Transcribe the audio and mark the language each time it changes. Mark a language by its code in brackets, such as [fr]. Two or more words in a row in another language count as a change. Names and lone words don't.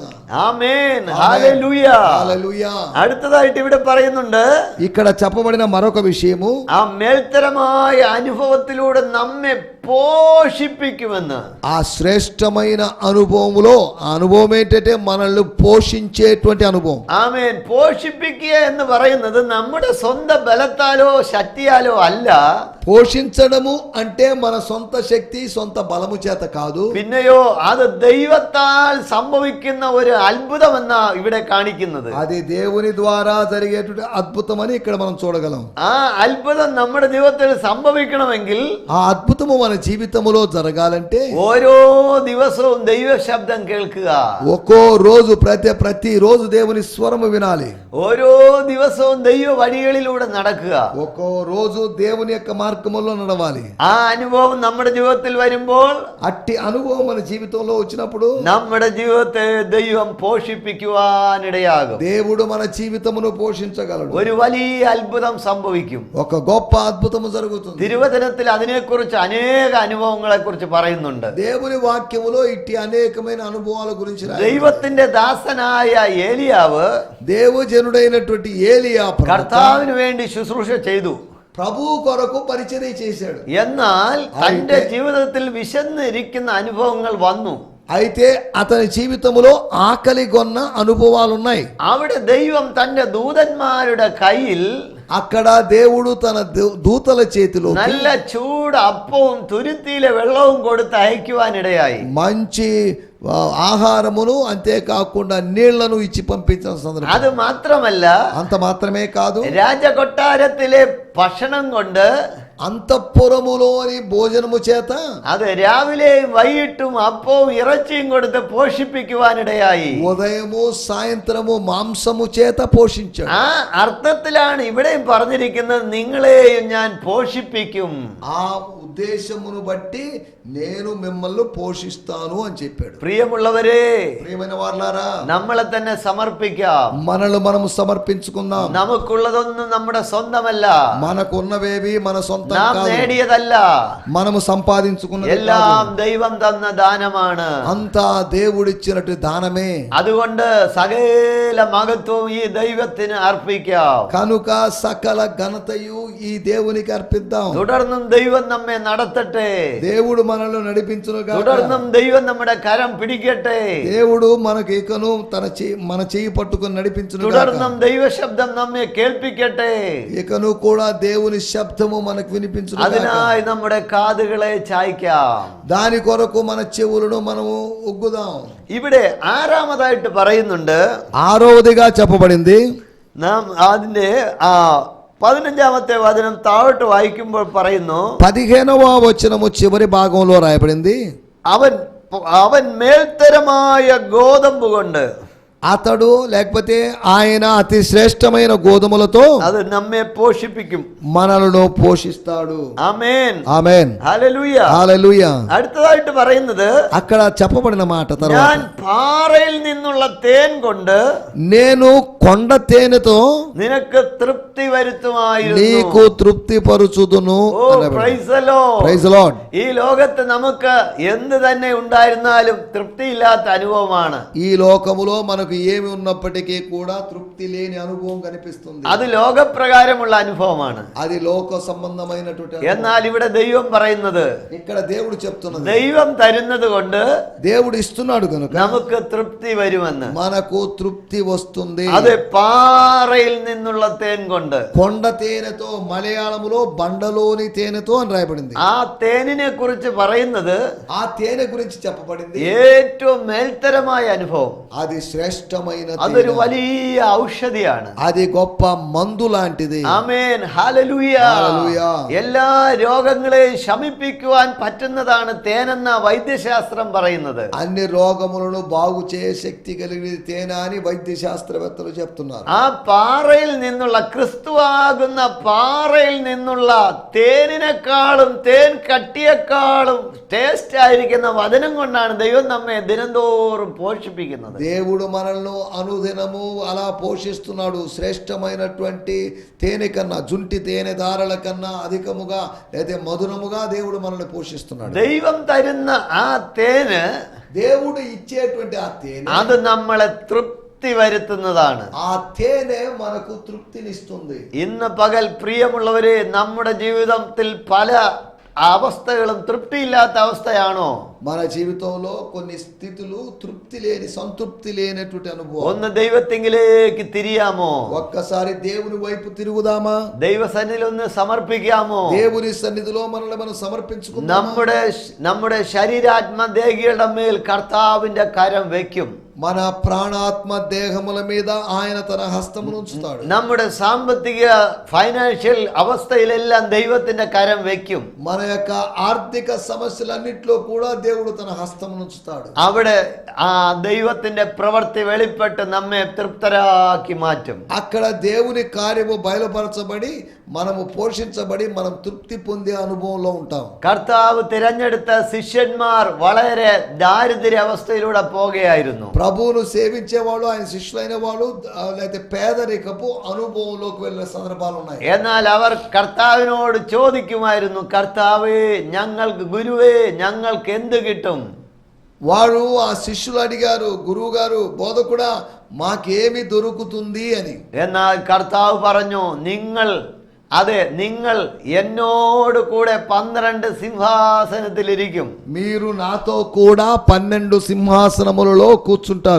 [ml] ആമേൻ. ഹല്ലേലൂയ. [te] హల్లెలూయా. [ml] അടുത്തതായിട്ട് ഇവിടെ പറയുന്നുണ്ട്, [te] ఇక్కడ చెప్పబడిన మరొక విషయము, [ml] ആ മേൽത്തരമായ അനുഭവത്തിലൂടെ നമ്മെ పోషిപ്പിക്കുമെന്ന്. [te] ఆ శ్రేష్టమైన అనుభవములో ఆ అనుభవం ఏంటంటే మనల్ని పోషించేటువంటి అనుభవం. [ml] ആമേൻ. പോഷിപ്പിക്കുക എന്ന് പറയുന്നത് നമ്മുടെ സ്വന്തം ബലത്താലോ ശക്തിയാലോ അല്ല. [te] పోషించడము అంటే మన సొంత శక్తి, సొంత బలము చేత కాదు. [ml] പിന്നെയോ അത് ദൈവത്താൽ സംഭവിക്കുന്ന ഒരു അത്ഭുതമെന്ന ഇവിടെ കാണിക്കുന്നത്. [te] అది దేవుని ద్వారా జరిగేటువంటి అద్భుతమని ఇక్కడ మనం చూడగలం. [ml] ആ അത്ഭുതം നമ്മുടെ ജീവിതത്തിൽ സംഭവിക്കണമെങ്കിൽ [te] ఆ అద్భుతము మన జీవితములో జరగాలంటే [ml] ഓരോ ദിവസവും ദൈവ ശബ്ദം കേൾക്കുക. [te] ఒక్కో రోజు ప్రతి రోజు దేవుని స్వరము వినాలి. [ml] ഓരോ ദിവസവും ദൈവ വഴികളിലൂടെ നടക്കുക. [te] ఒక్కో రోజు దేవుని యొక్క మార్గం మార్గములో నడవాలి. [ml] ആ അനുഭവം നമ്മുടെ ജീവിതത്തിൽ വരുമ്പോൾ [te] అట్టి అనుభవం మన జీవితంలో వచ్చినప్పుడు [ml] നമ്മുടെ ജീവിതത്തെ ദൈവം പോഷിപ്പിക്കുവാനിടയാകും. [te] దేవుడు మన జీవితమును పోషించగలడు. [ml] ഒരു വലിയ അത്ഭുതം സംഭവിക്കും. [te] ఒక గొప్ప అద్భుతము జరుగుతుంది. [ml] തിരുവചനത്തിൽ അതിനെക്കുറിച്ച് അനേക അനുഭവങ്ങളെ കുറിച്ച് പറയുന്നുണ്ട്. [te] దేవుని వాక్యములో ఇట్టి అనేకమైన అనుభవాల గురించి రాయబడింది. [ml] ദൈവത്തിന്റെ ദാസനായ ഏലിയാവ് [te] దేవజనుడైనటువంటి ఏలియా [ml] കർത്താവിന് വേണ്ടി ശുശ്രൂഷ ചെയ്തു. [te] ప్రభు కొరకు పరిచర్య చేశాడు. [ml] എന്നാൽ തന്റെ ജീവിതത്തിൽ വിശന്നിരിക്കുന്ന അനുഭവങ്ങൾ വന്നു. [te] అయితే అతని జీవితంలో ఆకలి కొన్న అనుభవాలు ఉన్నాయి. [ml] അവിടെ ദൈവം തന്റെ ദൂതന്മാരുടെ കയ്യിൽ [te] అక్కడ దేవుడు తన దూతల చేతిలో [ml] നല്ല ചൂട് അപ്പവും തുരുത്തിയിലെ വെള്ളവും കൊടുത്ത് അയക്കുവാനിടയായി. [te] మంచి ఆహారమును అంతేకాకుండా నీళ్లను ఇచ్చి పంపించిన సందర్భం. [ml] അത് മാത്രമല്ല, [te] అంత మాత్రమే కాదు, [ml] രാജകൊട്ടാരത്തിലെ ഭക്ഷണം കൊണ്ട് [te] అంతఃపురములోని భోజనము చేత [ml] അത് രാവിലെയും വൈകിട്ടും അപ്പവും ഇറച്ചിയും കൊടുത്ത് പോഷിപ്പിക്കുവാനിടയായി. [te] ఉదయము సాయంత్రము మాంసము చేత పోషించాడు. [ml] ആ അർത്ഥത്തിലാണ് ഇവിടെയും പറഞ്ഞിരിക്കുന്നത്, നിങ്ങളെയും ഞാൻ പോഷിപ്പിക്കും. [te] ఆ ఉద్దేశమును బట్టి నేను మిమ్మల్ని పోషిస్తాను అని చెప్పాడు. [ml] പ്രിയമുള്ളവരെ, [te] ప్రియమైన వారలారా, [ml] നമ്മളെ തന്നെ സമർപ്പിക്കാം. [te] మనల్ని మనము సమర్పించుకుందాం. [ml] നമുക്കുള്ളതൊന്നും നമ്മുടെ സ്വന്തമല്ല, [te] మనకున్నవేవి మన సొంతం [ml] നാം [te] కాదు, [ml] നേടിയതല്ല, [te] మనము సంపాదించుకున్నది [ml] എല്ലാം [te] కాదు. [ml] ദൈവം തന്ന ദാനമാണ്. [te] అంతా దేవుడిచ్చినట్టు దానమే. [ml] അതുകൊണ്ട് സകല മഹത്വവും ഈ ദൈവത്തിന് അർപ്പിക്കാം. [te] కనుక సకల ఘనతయు ఈ దేవునికి అర్పిద్దాం. [ml] തുടർന്നും ദൈവം നമ്മെ നടത്തട്ടെ. [te] దేవుడు మనల్ని నడిపించును గాక. [ml] തുടർന്നും ദൈവം നമ്മുടെ കരം പിടിക്കട്ടെ. [te] దేవుడు మనకు ఇకను మన చెయ్యి పట్టుకొని నడిపించును గాక. [ml] തുടർന്നും ദൈവശബ്ദം നമ്മെ കേൾപ്പിക്കട്ടെ. [te] ఇకను కూడా దేవుని శబ్దము మనకు వినిపించును గాక. [ml] അതിനായി നമ്മുടെ കാതുകളെ ചായ്ക്കാം. [te] దాని కొరకు మన చెవులను మనము ఉగ్గుదాం. [ml] ഇവിടെ ആറാമതായിട്ട് പറയുന്നുണ്ട്, [te] ఆరవదిగా చెప్పబడింది. [ml] നാം അതിന്റെ 15ാമത്തെ വചനം താഴോട്ട് വായിക്കുമ്പോൾ പറയുന്നു, [te] 15వ వచనము చివరి భాగంలో రాయబడింది, [ml] അവൻ മേൽത്തരമായ ഗോതമ്പ് കൊണ്ട്, [te] అతడు లేకపోతే ఆయన అతి శ్రేష్టమైన గోధుమలతో [ml] അത് നമ്മെ പോഷിപ്പിക്കും. [te] మనలను పోషిస్తాడు. [ml] ആമേൻ, [te] ఆమేన్, [ml] ഹല്ലേലൂയ. [te] హల్లెలూయా. [ml] അടുത്തതായിട്ട് പറയുന്നത്, [te] అక్కడ చెప్పబడిన మాట [ml] ഞാൻ [te] తర్వాత, [ml] പാറയിൽ നിന്നുള്ള തേൻ കൊണ്ട് [te] నేను కొండ తేనెతో [ml] നിനക്ക് തൃപ്തി വരുത്തുമായിരുന്നു. [te] నీకు తృప్తి పరుచుదును. [en] Oh, praise the Lord. praise the Lord. [ml] ഈ ലോകത്ത് നമുക്ക് എന്ത് തന്നെ ഉണ്ടായിരുന്നാലും തൃപ്തിയില്ലാത്ത അനുഭവമാണ്. [te] ఈ లోకములో మనకు ఏమి ఉన్నప్పటికీ కూడా తృప్తి లేని అనుభవం కనిపిస్తుంది. [ml] അത് ലോകപ്രകാരമുള്ള അനുഭവമാണ്. [te] అది లోక సంబంధమైనటువంటి అనుభవం. [ml] എന്നാൽ ഇവിടെ ദൈവം പറയുന്നത്, [te] ఇక్కడ దేవుడు చెప్తున్నది, [ml] ദൈവം തരുന്നത് കൊണ്ട് [te] దేవుడు ఇస్తున్నాడు కనుక [ml] നമുക്ക് തൃപ്തി വരുമെന്ന്. [te] మనకు తృప్తి వస్తుంది. [ml] അത് പാറയിൽ നിന്നുള്ള തേൻ കൊണ്ട്. [te] కొండ తేనెతో, మలయాళములో బండలోని తేనెతో అని రాయబడింది. [ml] ആ തേനിനെ കുറിച്ച് പറയുന്നത് [te] ఆ తేనె గురించి చెప్పబడింది, [ml] ഏറ്റവും മേൽത്തരമായ അനുഭవం. [te] అది శ్రేష్టమైన [ml] അതൊരു [te] తేనె. [ml] വലിയ ഔഷധിയാണ്. [te] అది గొప్ప మందు లాంటిది. [ml] ആമേൻ, ഹല്ലേലൂയ. ഹല്ലേലൂയ. എല്ലാ രോഗങ്ങളെയും ശമിപ്പിക്കുവാൻ പറ്റുന്നതാണ് തേനെന്ന വൈദ്യശാസ്ത്രം പറയുന്നത്. [te] అన్ని రోగములను బాగు చేయ శక్తి కలిగినది తేనె అని వైద్య శాస్త్రవేత్తలు చెప్తున్నారు. [ml] ആ പാറയിൽ നിന്നുള്ള, ക്രിസ്തുവാകുന്ന പാറയിൽ നിന്നുള്ള തേനിനെക്കാളും തേൻ കട്ടിയെക്കാളും ടേസ്റ്റ് ആയിരിക്കുന്ന വചനം കൊണ്ടാണ് ദൈവം നമ്മെ ദിനംതോറും പോഷിപ്പിക്കുന്നത്. [te] దేవుడు మనల్ని అనుదినము అలా పోషిస్తున్నాడు. శ్రేష్టమైనటువంటి తేనె కన్నా, జుంటి తేనె దారల కన్నా అధికముగా లేదా మధురముగా దేవుడు మనల్ని పోషిస్తున్నాడు. [ml] ദൈവം തരുന്ന ആ തേന്, [te] దేవుడు ఇచ్చేటువంటి ఆ తేనె, [ml] അത് നമ്മളെ തൃപ്തി വരുത്തുന്നതാണ്. [te] ఆ తేనె మనకు తృప్తినిస్తుంది. [ml] ഇന്ന് പകൽ പ്രിയമുള്ളവരെ, നമ്മുടെ ജീവിതത്തിൽ പല അവസ്ഥകളും തൃപ്തിയില്ലാത്ത അവസ്ഥയാണോ? [te] మన జీవితంలో కొన్ని స్థితులు తృప్తి లేని, సంతృప్తి లేనటువంటి అనుభవం. [ml] ഒന്ന് ദൈവത്തിങ്കിലേക്ക് തിരിയാമോ? [te] ఒక్కసారి దేవుని వైపు తిరుగుదామా? [ml] ദൈവസന്നിധിയിൽ ഒന്ന് സമർപ്പിക്കാമോ? [te] దేవుని సన్నిధిలో మనల్ని మనం సమర్పించుకుందాం. [ml] നമ്മുടെ ശരീരാത്മദേഹികളുടെ മേൽ കർത്താവിന്റെ കരം വെക്കും. [te] మన ప్రాణాత్మ దేహముల మీద ఆయన తన హస్తమును ఉంచుతాడు. [ml] നമ്മുടെ സാമ്പത്തിക ഫൈനാൻഷ്യൽ അവസ്ഥയിലെല്ലാം ദൈവത്തിന്റെ കരം വെക്കും. [te] మన యొక్క ఆర్థిక సమస్యలన్నిట్లో కూడా దేవుడు తన హస్తమును ఉంచుతాడు. [ml] അവിടെ ആ ദൈവത്തിന്റെ പ്രവൃത്തി വെളിപ്പെട്ട് നമ്മെ തൃപ്തരാക്കി മാറ്റും. [te] అక్కడ దేవుని కార్యము బయలుపరచబడి మనము పోషించబడి మనం తృప్తి పొందే అనుభవంలో ఉంటాం. [ml] കർത്താവ് തിരഞ്ഞെടുത്ത ശിഷ്യന്മാർ വളരെ ദാരിദ്ര്യ അവസ്ഥയിലൂടെ പോകുകയായിരുന്നു. [te] ప్రభువును సేవించే వాళ్ళు, ఆయన శిష్యులైన వాళ్ళు లేకపోతే పేదరికపు అనుభవంలోకి వెళ్ళిన సందర్భాలు ఉన్నాయి. [ml] എന്നാൽ അവർ കർത്താവിനോട് ചോദിക്കുമായിരുന്നു, കർത്താവേ ഞങ്ങൾക്ക്, ഗുരുവേ ഞങ്ങൾക്ക് എന്ത് കിട്ടും? [te] వారు ఆ శిష్యులు అడిగారు, గురువు గారు, బోధకుడా మాకేమి దొరుకుతుంది అని. [ml] എന്നാൽ കർത്താവ് പറഞ്ഞു, നിങ്ങൾ എന്നോട് കൂടെ 12 സിംഹാസനത്തിലിരിക്കും. [te] మీరు నాతో కూడా 12 సింహాసనములలో కూర్చుంటారు.